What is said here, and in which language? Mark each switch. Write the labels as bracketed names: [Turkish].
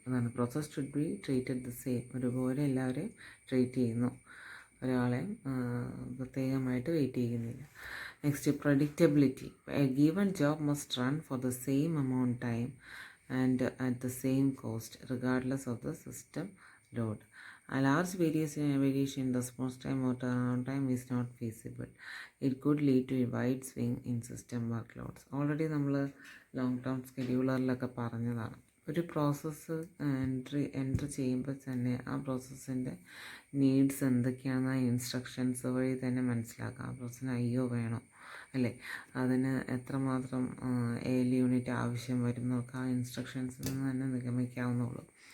[Malayalam] അതാണ് [English] Process should be treated the same. [Malayalam] ഒരുപോലെ എല്ലാവരെയും ട്രീറ്റ് ചെയ്യുന്നു, ഒരാളെ പ്രത്യേകമായിട്ട് വെയിറ്റ് ചെയ്യുന്നില്ല. [English] Next, predictability. A given job must run for the same amount time and at the same cost regardless of the system load. A large variation in response time or turnaround time is not feasible. It could lead to a wide swing in system workloads. [Malayalam] Already നമ്മൾ long term സ്കെഡ്യൂളറിലൊക്കെ പറഞ്ഞതാണ്. ഒരു process entry ചെയ്യുമ്പോൾ തന്നെ ആ പ്രോസസ്സിൻ്റെ needs എന്തൊക്കെയാണെന്ന് instructions വഴി തന്നെ മനസ്സിലാക്കാം. ആ പ്രോസസ്സിന് IO വേണോ അല്ലേ, അതിന് എത്രമാത്രം AL യൂണിറ്റ് ആവശ്യം വരും എന്നൊക്കെ ആ ഇൻസ്ട്രക്ഷൻസിൽ നിന്ന് തന്നെ നിഗമിക്കാവുന്നുള്ളൂ.